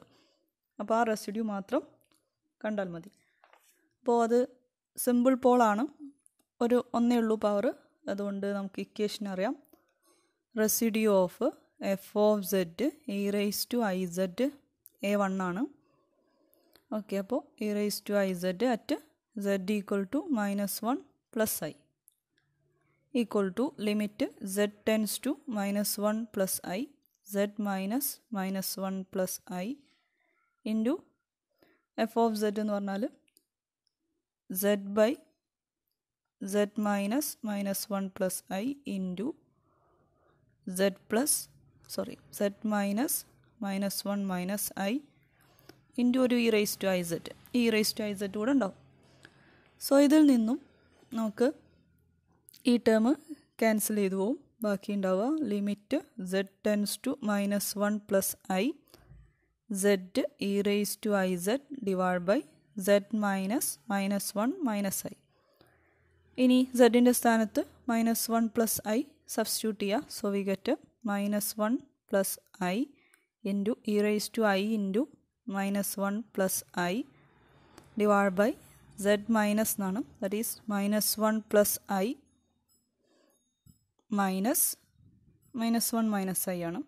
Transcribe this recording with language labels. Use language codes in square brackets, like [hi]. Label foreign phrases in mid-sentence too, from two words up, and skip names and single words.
[ml] അപ്പോൾ ആ റെസിഡ്യൂ മാത്രം കണ്ടാൽ മതി. അപ്പോൾ അത് സിമ്പിൾ പോളാണ്, ഒന്നേ ഉള്ളൂ പവർ. അതുകൊണ്ട് നമുക്ക് ഇക്വേഷൻ അറിയാം. [en] residue of f of z [ml] e⁻iz a1 ആണ്. ഓക്കെ, അപ്പോൾ [en] e⁻iz at z = -1 + i equal to limit z tends to -1 + i z minus -1 + i into f of z [ml] എന്ന് പറഞ്ഞാൽ [en] z minus -1 + i into z minus -1 - i into ഒരു e⁻iz e⁻iz [ml] കൂടെ ഉണ്ടാവും. സോ ഇതിൽ നിന്നും നമുക്ക് ഈ [en] term cancel [ml] ചെയ്തു പോവും. ബാക്കി ഉണ്ടാവുക [en] ലിമിറ്റ് z tends to -1 + i z e⁻iz divided by z minus -1 - i. [ml] ഇനി z-ൻ്റെ സ്ഥാനത്ത് -1 + i സബ്സ്റ്റിറ്റ്യൂട്ട് ചെയ്യുക. [en] so we get -1 + i into e⁻i into -1 + i divided by z minus എന്നാണ്. that is -1 + i minus -1 - i ആണ്.